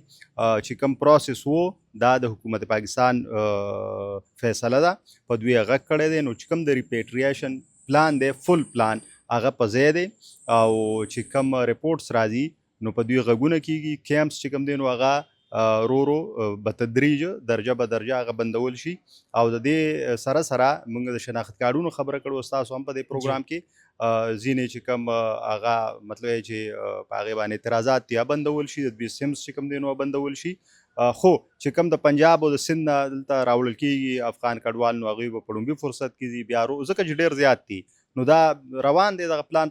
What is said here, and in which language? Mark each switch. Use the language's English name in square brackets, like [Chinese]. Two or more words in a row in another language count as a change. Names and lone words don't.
[Pashto] چې کوم پروسس و دا د حکومت پاکستان فیصله ده، په دوی غږ کړی دی. نو چې کوم د [English] repatriation plan [Pashto] دی، [English] full plan [Pashto] هغه په ځای دی، او چې کوم ریپورټس راځي نو په دوی غږونه کیږي. کیمپس چې کوم دی نو هغه رو به تدریج درجه به درجه هغه بندول شي. او د دې سره سره موږ د شناخت کارډونو خبره کړو ستاسو هم په دې پروګرام کې، ځینې چې کوم هغه مطلب چې په هغې باندې اعتراضات دي بندول شي، د دوی سیمز چې کوم دی نو بندول شي. خو چې کوم د پنجاب او د سند نه دلته راوړل کېږي افغان کډوال، نو هغوی به په لومړي فرصت کې دي بیا ځکه چې ډېر زیات دي، نو دا روان دی دغه پلان.